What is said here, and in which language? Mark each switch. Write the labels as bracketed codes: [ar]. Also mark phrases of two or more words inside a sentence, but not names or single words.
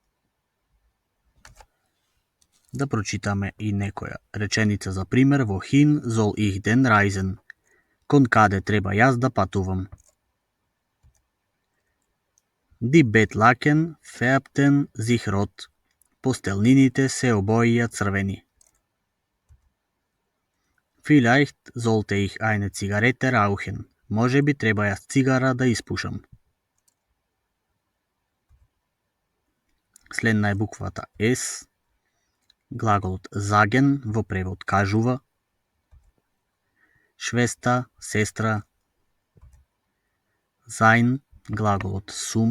[mk] Да прочитаме и некоја реченица за пример во [de] hin soll ich denn reisen. [mk] Кон каде треба јас да патувам. [de] Die Bettlaken färbten sich rot. [mk] Постелнините се обоија црвени. [de] Vielleicht sollte ich eine Zigarette rauchen. [mk] Може би треба јас цигара да испушам. Следна е буквата S. Глаголот заген во превод кажува. Швеста, сестра. Sein, глаголот сум.